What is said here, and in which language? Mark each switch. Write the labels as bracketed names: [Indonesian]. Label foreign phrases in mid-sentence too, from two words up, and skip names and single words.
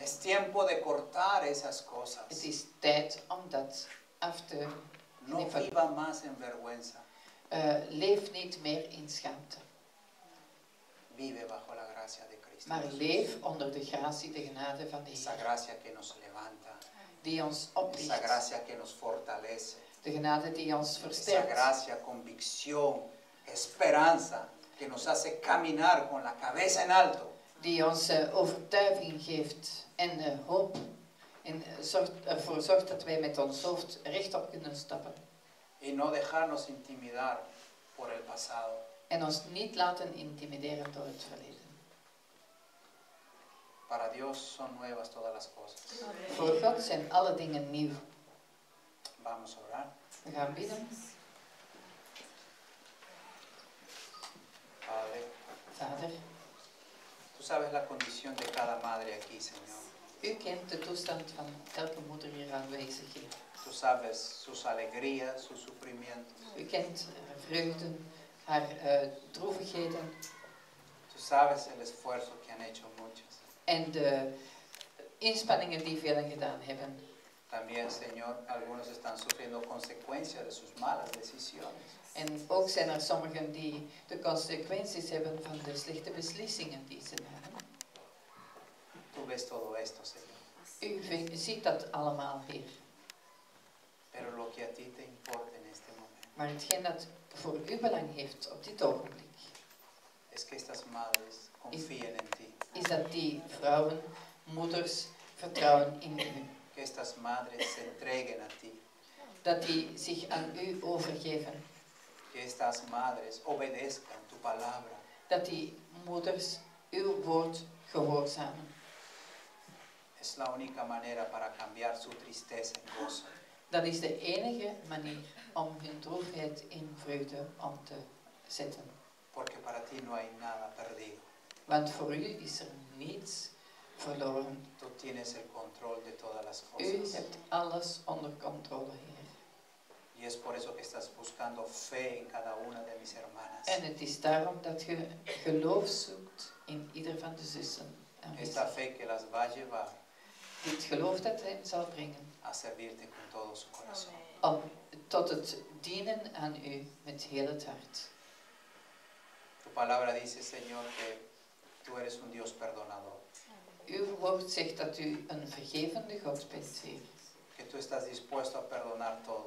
[Spanish] Es tiempo de cortar esas cosas. [Dutch] Het is tijd om dat af te [Spanish] No [Dutch] knippen. [Spanish] viva más en vergüenza. [Dutch] Leef niet meer in schaamte. [Spanish] Vive bajo la gracia de Cristo. [Dutch] Maar [Spanish] Jesús. [Dutch] leef onder de gratie, de genade van de [Spanish] Esa [Dutch] Heer. [Spanish] gracia que nos levanta. [Dutch] Die ons [Spanish] Esa [Dutch] opricht. [Spanish] gracia que nos fortalece. [Dutch] De genade die ons [Spanish] Esa [Dutch] versterkt. [Spanish] gracia, convicción, esperanza, que nos hace caminar con la cabeza en alto. [Dutch] Die ons overtuiging geeft en hoop En ervoor zorgt dat wij met ons hoofd rechtop kunnen stappen. [Spanish] Y no dejarnos intimidar por el pasado. [Dutch] En ons niet laten intimideren door het verleden. [Spanish] Para Dios son nuevas todas las cosas. [Dutch] Voor God zijn alle dingen nieuw. [Spanish] Vamos a orar. [Dutch] We gaan bidden. [Spanish] Padre, [Dutch] Vader, [Spanish] tú sabes la condición de cada madre aquí, Señor. [Dutch] u kent de toestand van elke moeder hier aanwezig hier. [Spanish] Tú sabes sus alegrías, sus sufrimientos. [Dutch] U kent haar vreugden, haar droevigheden [Spanish] Tú sabes el esfuerzo que han hecho muchas. [Dutch] en de inspanningen die velen gedaan hebben. [Spanish] También, Señor, algunos están sufriendo consecuencias de sus malas decisiones. [Dutch] En ook zijn er sommigen die de consequenties hebben van de slechte beslissingen die ze nemen. [Spanish] Tú ves todo esto, Señor. [Dutch] U ziet dat allemaal, Heer. [Spanish] Pero lo que a ti te importa en este momento [Dutch] Maar hetgeen dat voor u belang heeft op dit ogenblik, [Spanish] es que estas madres confíen en ti. [Dutch] is dat die vrouwen, moeders, vertrouwen in u. [Spanish] Que estas madres se entreguen a ti. [Dutch] Dat die zich aan u overgeven. [Spanish] Que estas madres obedezcan tu palabra. [Dutch] Dat die moeders uw woord gehoorzamen. [Spanish] Es la única manera para cambiar su tristeza en gozo. [Dutch] Dat is de enige manier om hun droefheid in vreugde om te zetten. [Spanish] Porque para ti no hay nada perdido. [Dutch] Want voor u is er niets verloren. [Spanish] Tú tienes el control de todas las [Dutch] U [Spanish] cosas. [Dutch] hebt alles onder controle, Heer. [Spanish] Y es por eso que estás buscando fe en cada una de mis hermanas. [Dutch] En het is daarom dat je geloof zoekt in ieder van de zussen. [Spanish] Esta fe que las va a llevar [Dutch] Dit geloof dat hen zal brengen. [Spanish] a servirte con todo su corazón. [Dutch] Om tot het dienen aan u met heel het hart. [Spanish] Tu palabra dice, Señor, que tú eres un Dios perdonador. [Dutch] Uw woord zegt dat u een vergevende God bent, Heer. [Spanish] Que tú estás dispuesto a perdonar todo.